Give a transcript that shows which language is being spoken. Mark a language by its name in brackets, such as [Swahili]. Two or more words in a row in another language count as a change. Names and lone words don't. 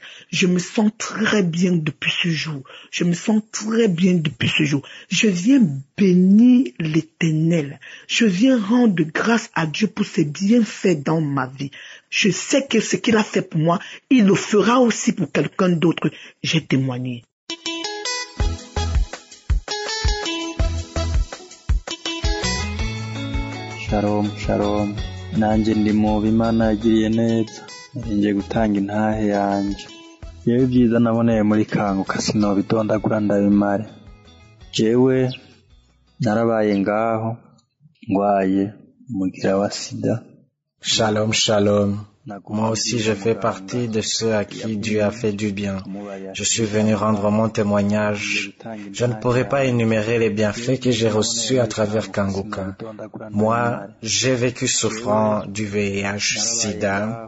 [French] Je me sens très bien depuis ce jour. Je viens bénir l'Éternel. Je viens rendre grâce à Dieu pour ses bienfaits dans ma vie. Je sais que ce qu'il a fait pour moi, il le fera aussi pour quelqu'un d'autre. J'ai témoigné. [Hebrew] Shalom, shalom. [Rundi] Nanjye ndi mu Imana yagiriye neza. Ngiye gutanga intahe yanje. Yewe byiza naboneye muri Kanguka sinobidondagura ndabimare. Jewe narabaye ngaho ngwaye umugira wa sida. [Hebrew] Shalom, shalom. [French] Moi aussi, je fais partie de ceux à qui Dieu a fait du bien. Je suis venu rendre mon témoignage. Je ne pourrais pas énumérer les bienfaits que j'ai reçus à travers Kanguka. Moi, j'ai vécu souffrant du VIH/SIDA.